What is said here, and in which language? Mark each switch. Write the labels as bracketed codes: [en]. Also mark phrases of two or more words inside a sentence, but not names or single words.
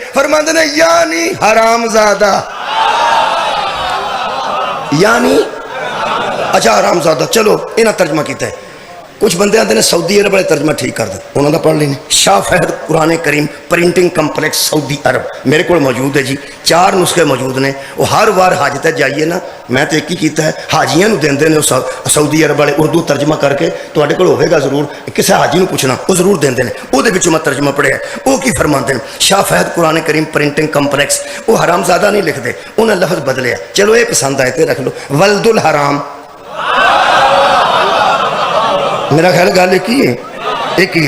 [pa] فرماندے نے یعنی حرام زادہ، یعنی اچھا حرام زادہ. چلو انہاں ترجمہ کیتا ہے. [ur] کچھ بندے آتے ہیں سعودی عرب والے ترجمہ ٹھیک کر دیں، [pa] انہوں نے پڑھ لینے. [ur] شاہ فہد قرآن کریم پرنٹنگ کمپلیکس سعودی عرب میرے کو موجود ہے جی. [pa] 4 نسخے موجود نے. وہ ہر بار حج تے جائیے نا، میں تو ایک ہی کیتا ہے، حاجیاں دیندے نے سعودی عرب والے اردو ترجمہ کر کے. تواڈے کول ہوے گا ضرور، کسی حاجی نو پوچھنا وہ ضرور دیندے نے. وہ دے وچوں میں ترجمہ پڑھیا. وہ کی فرماندے ہیں شاہ فہد قرآن کریم پرنٹنگ کمپلیکس. [ur] وہ حرام زادہ نہیں لکھتے، [pa] انہیں لفظ بدلیا. چلو یہ پسند آئے تے رکھ لو. ولد الحرام میرا خیال گل ایک ہی ہے، ایک ہی ہے.